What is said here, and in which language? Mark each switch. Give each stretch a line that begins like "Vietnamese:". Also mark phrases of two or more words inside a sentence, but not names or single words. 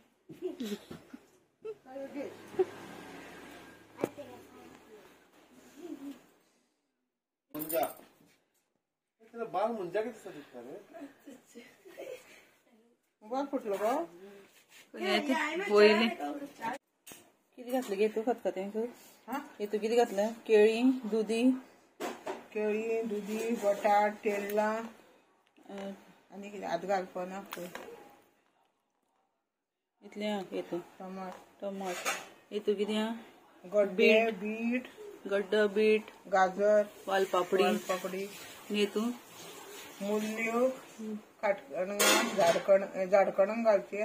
Konkani: बाल फुटलो गो वयली. किती घातलं गे तू खतखतें? हे तू किती घातलं? केळी, दुधी, बटाट, तेल्ला आणि कितें आतां घालपा ना इतलें आं. हेतू टमाट हेतू कितें आं? गड्डो, बीट, गाजर, वालपापडी हेतू मुल्ल्यो, काटकणां, झाडकणां घालची.